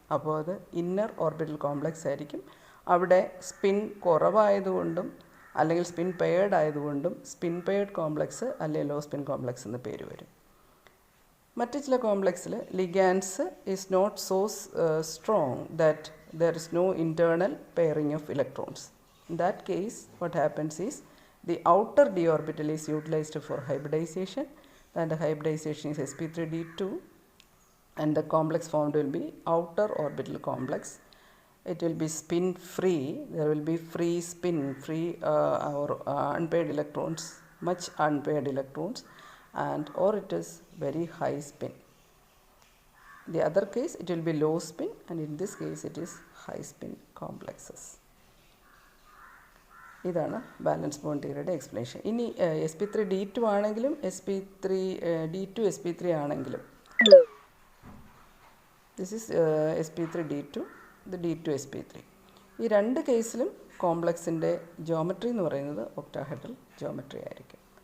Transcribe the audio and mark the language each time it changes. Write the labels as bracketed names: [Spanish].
[Malayalam] അപ്പോൾ അത് inner orbital complex ആയിരിക്കും. അവിടെ സ്പിൻ കുറവായതുകൊണ്ടും അല്ലെങ്കിൽ സ്പിൻ പെയർഡ് ആയതുകൊണ്ടും സ്പിൻ പെയർഡ് കോംപ്ലക്സ് അല്ലെങ്കിൽ ലോ സ്പിൻ കോംപ്ലക്സ് എന്ന് പേര് വരും. മറ്റ് ചില കോംപ്ലക്സിൽ [English] Ligands is not so strong that there is no internal pairing of electrons. In that case what happens is the outer d orbital is utilized for hybridization, and the hybridization is sp3d2, and the complex formed will be outer orbital complex. It will be spin free. There will be free spin, or unpaired electrons, much unpaired electrons, and or it is very high spin. The other case it will be low spin, and in this case it is high spin complexes. [Malayalam] ഇതാണ് balance bond തിയറിയുടെ explanation. ഇനി sp3d2 ആണെങ്കിലും d2 sp3 ആണെങ്കിലും, [English] this is sp3d2, [Malayalam] ഇത് d2 sp3. ഈ രണ്ട് കേസിലും കോംപ്ലക്സിൻ്റെ geometry എന്ന് പറയുന്നത് ഒക്ടാഹെഡ്രൽ ജോമെട്രി ആയിരിക്കും.